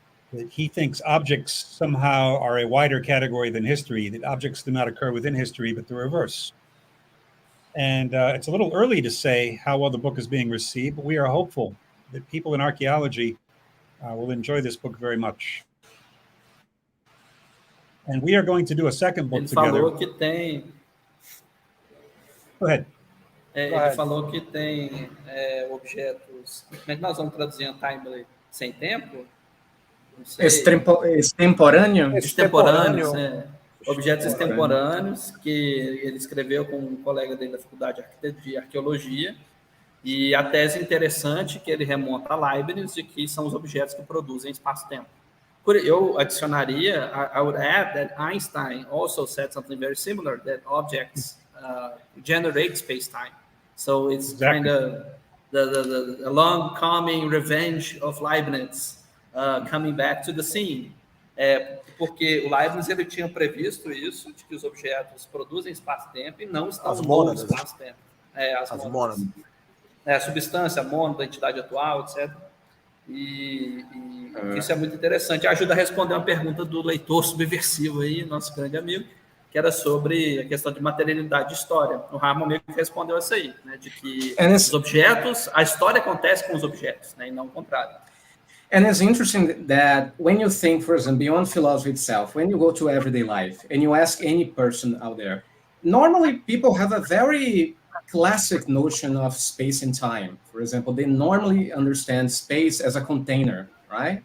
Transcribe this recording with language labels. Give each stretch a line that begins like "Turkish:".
English: That he thinks objects somehow are a wider category than history, that objects do not occur within history, but the reverse. And it's a little early to say how well the book is being received, but we are hopeful that people in archaeology will enjoy this book very much. And we are going to do a second book together.
Portuguese: Falou que tem...
English: Go ahead.
Portuguese: Ele falou que tem objetos... Como é que nós vamos traduzir Untimely? Sem tempo? Extemporâneo? Extemporâneos, objetos extemporâneos, que ele escreveu com um colega dele da Faculdade de Arqueologia, e a tese interessante que ele remonta a Leibniz, de que são os objetos que produzem espaço-tempo. Eu adicionaria,
English: I would add that Einstein also said something very similar, that objects generate space-time. So it's kind of the long coming revenge of Leibniz coming back to the scene.
Portuguese: Porque o Leibniz ele tinha previsto isso, de que os objetos produzem espaço-tempo e não estão no espaço-tempo. As mônadas. A substância, a mônada, a entidade atual, etc. E isso é muito interessante. Ajuda a responder uma pergunta do leitor subversivo aí, nosso grande amigo, que era sobre a questão de materialidade de história. O Ramon meio que respondeu essa aí, né, de que os objetos, a história acontece com os objetos, né, e não o contrário.
English: And it's interesting that when you think, for example, beyond philosophy itself, when you go to everyday life and you ask any person out there, normally people have a very classic notion of space and time. For example, they normally understand space as a container, right?